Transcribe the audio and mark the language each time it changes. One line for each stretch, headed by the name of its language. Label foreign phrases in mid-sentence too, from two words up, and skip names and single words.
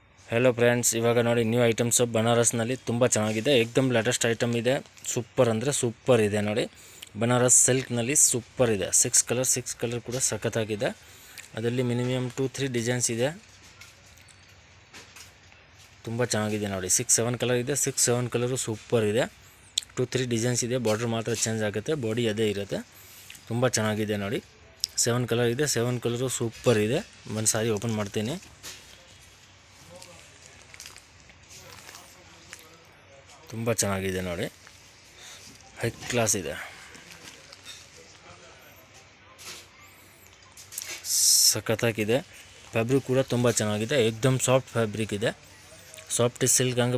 English: Hello friends
Kannada: ಇವಾಗ ನೋಡಿ
English: new items
Kannada: ಬನಾರಸ್ ನಲ್ಲಿ ತುಂಬಾ ಚೆನ್ನಾಗಿದೆ ಏಕದಂ
English: latest item
Kannada: ಇದೆ ಸೂಪರ್ ಅಂದ್ರೆ ಸೂಪರ್ ಇದೆ ನೋಡಿ ಬನಾರಸ್ ಸಿಲ್ಕ್ ನಲ್ಲಿ ಸೂಪರ್ ಇದೆ 6 ಕಲರ್ ಕೂಡ ಸಖತ್ತಾಗಿದೆ ಅದರಲ್ಲಿ
English: minimum 2-3 designs
Kannada: ಇದೆ ತುಂಬಾ ಚೆನ್ನಾಗಿದೆ ನೋಡಿ 6-7 ಕಲರ್ ಇದೆ 6-7 ಕಲರ್ ಸೂಪರ್ ಇದೆ 2-3 ಡಿಸೈನ್ಸ್ ಇದೆ ಬಾರ್ಡರ್ ಮಾತ್ರ ಚೇಂಜ್ ಆಗುತ್ತೆ ಬಾಡಿ ಅದೇ ಇರುತ್ತೆ ತುಂಬಾ ಚೆನ್ನಾಗಿದೆ ನೋಡಿ 7 ಕಲರ್ ಇದೆ 7 ಕಲರ್ ಸೂಪರ್ ಇದೆ ಒಂದು ಸಾರಿ ಓಪನ್ ಮಾಡ್ತೀನಿ ತುಂಬಾ ಚೆನ್ನಾಗಿದೆ ನೋಡಿ
English: high class
Kannada: ಇದೆ ಸಖತ್ತಾಗಿದೆ ಫ್ಯಾಬ್ರಿಕ್ ಕೂಡ ತುಂಬಾ ಚೆನ್ನಾಗಿದೆ एकदम
English: soft fabric
Kannada: ಇದೆ
English: soft silk
Kannada: ಹಂಗೆ